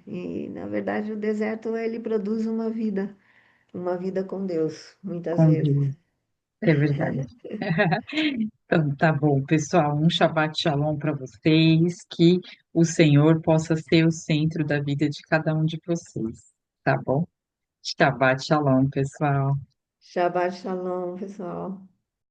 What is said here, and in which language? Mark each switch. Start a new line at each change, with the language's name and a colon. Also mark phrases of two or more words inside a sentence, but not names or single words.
Portuguese: E na verdade o deserto ele produz uma vida com Deus, muitas Com vezes. Deus, é verdade. Então, tá bom, pessoal, um
Hebrew: שבת שלום
Portuguese: para vocês, que o Senhor possa ser o centro da vida de cada um de vocês, tá bom?
Hebrew: שבת שלום, pessoal. שבת שלום,
Portuguese: pessoal.